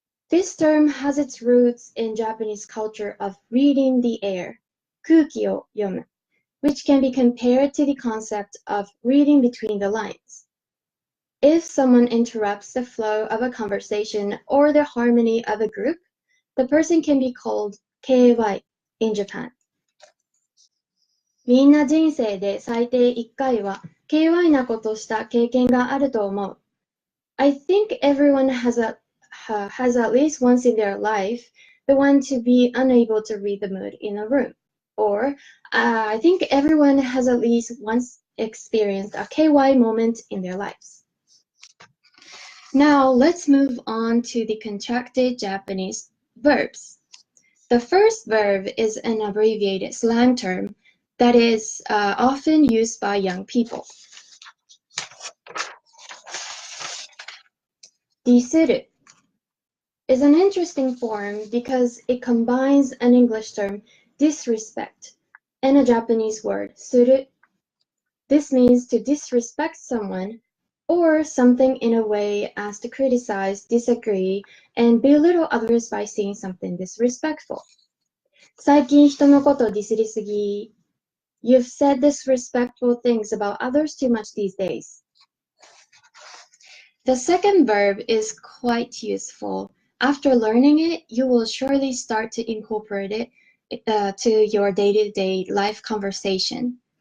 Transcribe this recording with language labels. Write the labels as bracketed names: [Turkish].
[English] This term has its roots in Japanese culture of reading the air, [Japanese] 空気を読む, [English] which can be compared to the concept of reading between the lines. If someone interrupts the flow of a conversation or the harmony of a group, the person can be called KY in Japan. [Japanese] みんな人生で最低1回は KY なことした経験があると思う. [English] I think everyone has at least once in their life the one to be unable to read the mood in a room. Or I think everyone has at least once experienced a KY moment in their lives. Now let's move on to the contracted Japanese verbs. The first verb is an abbreviated slang term that is often used by young people. ディスる is an interesting form because it combines an English term, disrespect, and a Japanese word, suru. This means to disrespect someone or something in a way as to criticize, disagree, and belittle others by saying something disrespectful. [Japanese] 最近人のことディスりすぎ. [English] You've said disrespectful things about others too much these days. The second verb is quite useful. After learning it, you will surely start to incorporate it to your day-to-day life conversation.